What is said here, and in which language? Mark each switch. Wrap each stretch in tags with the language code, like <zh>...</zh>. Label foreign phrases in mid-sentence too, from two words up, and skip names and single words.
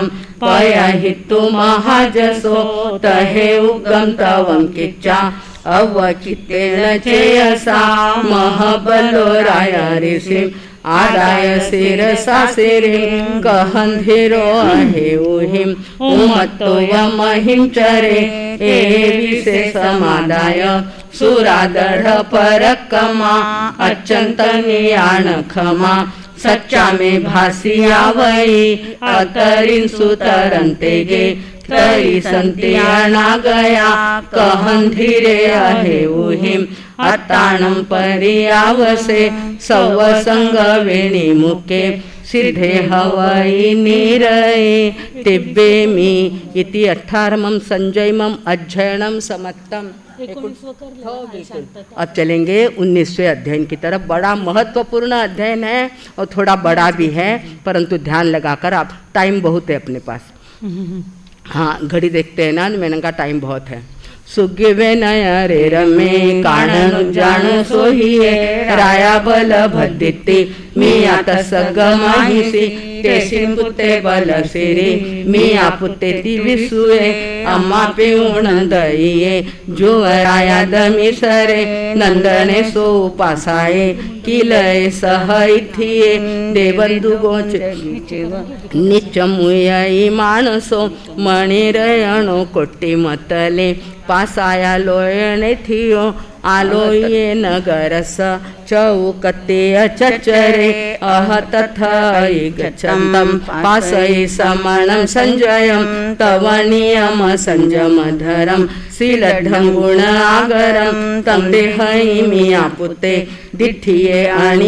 <pra>पयहितु महाजसो तहे उगम तवं किच्चा अवचितेन चेयसा महबलो राया ऋषि आदाय शिरसा शिरीं कहन्धिरो अहे उहिं उमत्तो यमहिं चरे ए विशेषमादाय सुरादढ परकमा अच्यन्तनियाण खमा सच्चा में भासिया वही अतरिन सुतरंते गे तरी संत्याना गया कहन धीरे अहे उहिम अताणं परियावसे सवसंग वेणी मुके सिद्धे हवई नीरये तिब्बेमि इति 18वें संजयमं अध्ययनम समत्तम।</pra> <hi>अब चलेंगे 19वें अध्ययन की तरफ। बड़ा महत्वपूर्ण अध्ययन है और थोड़ा बड़ा भी है, परंतु ध्यान लगाकर आप, टाइम बहुत है अपने पास। हाँ, घड़ी देखते हैं ना, मैंने कहा टाइम बहुत है।</hi> <pra>सुगिवे नय रे रमे काणनु जाणु सोहिए राया बल भद्दिति मिया तसग माहिसी तेसी पुते बल सिरी मिया पुते दिविसुए अम्मा पिऊण दइये जो राया दमी सरे नंदने सो उपासाए किलय सहैथिये देवंदु गोच निचमुयई मानसो मणिरयणो कोट्टी मतले पासाया लोयने थियो आलोये नगरस चौकते अचचरे अह तथाई गच्छन्तं पासये समणं संजयं तव नियम संजमधरं शीलढं गुण आगरं तं देहैमि आपुते दिठिये आणि</pra>